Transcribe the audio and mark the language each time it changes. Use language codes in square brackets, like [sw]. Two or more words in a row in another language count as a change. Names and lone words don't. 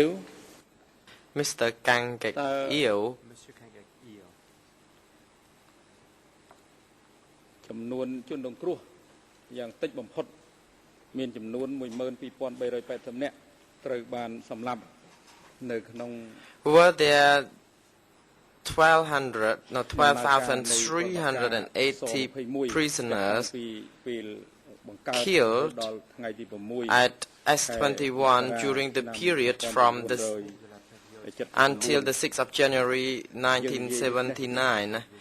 [en] Mr. Kang Kek Eo, [km] ចំនួនជនរងគ្រោះយ៉ាងតិចបំផុតមានចំនួន 12,380 នាក់ត្រូវបានសម្លាប់នៅក្នុង [en] Were there 12,380 prisoners killed at S21 during the period from until the 6th of January 1979.